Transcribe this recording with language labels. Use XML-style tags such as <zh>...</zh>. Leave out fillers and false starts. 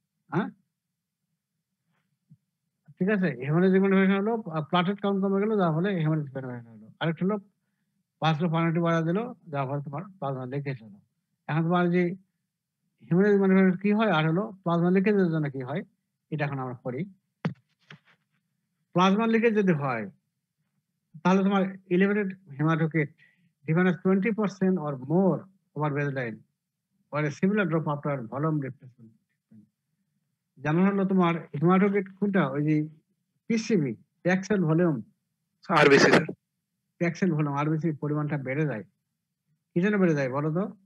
<bn>হ্যাঁ, ঠিক আছে? হেমোরেজিক ম্যানিফেস্টেশন হলো প্লাটেলেট কাউন্ট কমে গেল, যার ফলে হেমোরেজিক ম্যানিফেস্টেশন হলো। আরেকটা হলো ভাস্কুলার পারমিটিভিটি বাড়া দিল, যার ফলে তোমার প্লাজমা লিকেজ হলো। এখন তোমার যে হেমোরেজিক ম্যানিফেস্টেশন কি হয় আর হলো প্লাজমা লিকেজের জন্য কি হয়, এটা এখন আমরা করি। প্লাজমা লিকেজ যদি হয় তাহলে তোমার</bn> <en>elevated hematocrit defined as 20% or more over baseline or a similar drop after volume replacement.</en> <bn>যেমন হলো তোমার হেমাটোক্রিট কোনটা, ওই যে PCB প্যাক্সেল volume, RBC sir. প্যাক্সেল volume RBC পরিমাণটা বেড়ে যায়। কি জন্য বেড়ে যায় বলো তো?</bn>